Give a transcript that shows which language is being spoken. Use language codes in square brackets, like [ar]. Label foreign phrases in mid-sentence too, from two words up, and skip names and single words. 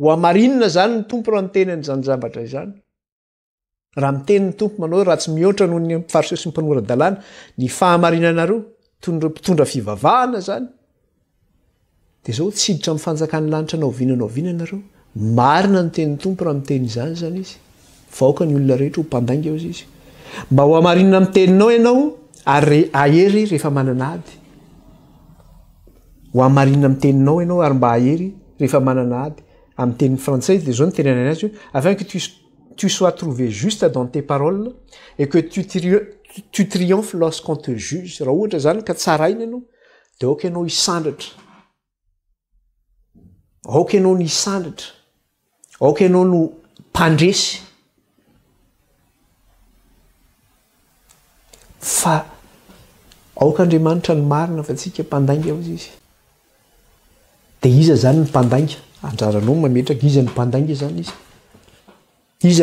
[mg] amarinina zany ny tompo raha miteny an'izany zavatra izany raha miteny ny tompo manao raha tsy mihoatra noho ny fariseho sy ny mpanorandalàna ny fahamarinanareo tondro mpitondra fivavahana zany de zao tsiditra amin'ny fanjakan'ny lanitra naoviana nareo marina ny tenin'ny tompo raha miteny izany zany izy vaoka ny olona rehetra ho mpandainga eo izy mba ho amarinina amin'ny teninao ianao ary ahery rehefa manana ady ho amarinina amin'ny teninao ianao ary mba ahery rehefa manana ady amin'ny tenin'ny frantsay de zao ny tenenany azy hoe [fr] afin que tu sois trouvé juste dans tes paroles et que tu triomphes lorsqu'on te juge [mg] raha ohatra zany ka tsaraina ianao de aoka ianao hisandratra aoka ianao no hisandratra aoka ianao no mpandresy fa aoka Andriamanitra ny marina fa tsika mpandainga ao izy de iza zany ny mpandainga anjaranao mametraka iza ny mpandainga zany iza